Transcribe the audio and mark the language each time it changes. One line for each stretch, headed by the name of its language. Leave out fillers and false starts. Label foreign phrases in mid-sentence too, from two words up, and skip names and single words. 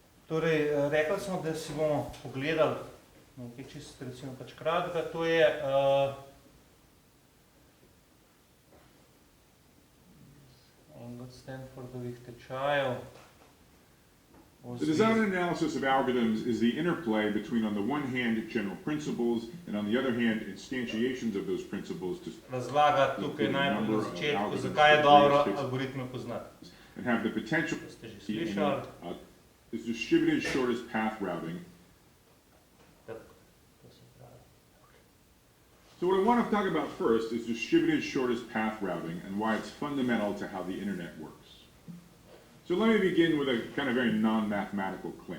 Slovenian: Torej, rekli smo, da si bomo pogledali nekaj čisto recimo pač kratka, to je enega od Stanfordovih tečajev.
English: The design and analysis of algorithms is the interplay between, on the one hand, general principles, and on the other hand, instantiations of those principles to
Slovenian: razlaga tukaj najbolj na začetku, zakaj je dobro algoritme poznati.
English: And have the potential is distributed shortest path routing. So what I want to talk about first is distributed shortest path routing and why it's fundamental to how the internet works. So let me begin with a kind of very non-mathematical claim.